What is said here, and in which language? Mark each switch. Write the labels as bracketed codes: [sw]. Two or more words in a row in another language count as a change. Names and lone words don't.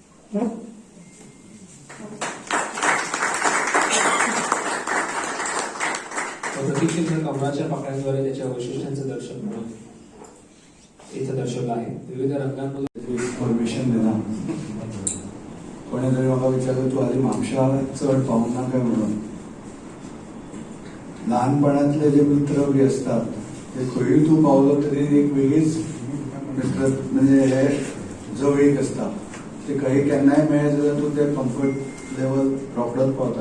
[mr] प्रतीक्षेत्र कमळाच्या पाकळ्यांद्वारे त्याच्या वैशिष्ट्यांचं दर्शन म्हणून इथं दर्शवलं आहे. विविध रंगांमध्ये [kok] इन्फॉर्मेशन देणार. कोणीतरी म्हाका विचारलं तू आधी म्हापशा चढ पावूंक ना काय म्हणून. लहानपणातले जे मित्र बी असतात ते खंयूय तू पावलो तरी एक वेगळीच मित्र म्हणजे हे जवळीक असता. ते खंय केन्नाय मेळ्ळे जाल्यार तू ते कम्फर्ट लेवल रोखडोच पावता.